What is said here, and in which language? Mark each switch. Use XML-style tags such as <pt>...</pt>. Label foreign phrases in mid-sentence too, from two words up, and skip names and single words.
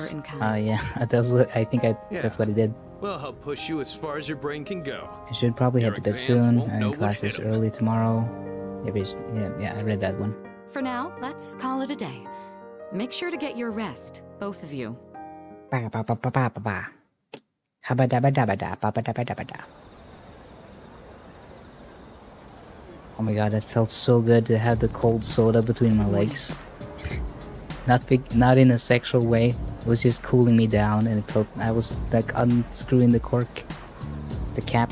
<en>favor in kind. Yeah, that's what I think. That's what I did. Well, I'll push you as far as your brain can go. I should probably Your head to bed exams soon. won't know And what classes hit 'em. early tomorrow. Yeah, I read that one. For now, let's call it a day. Make sure to get your rest, both of you. Ba, ba, ba, ba, ba, ba, ba. Habadabadabada. Oh my god, that felt so good to have the cold soda between my legs. Not in a sexual way. It was just cooling me down, and it felt I was like unscrewing the cork, the cap.</en>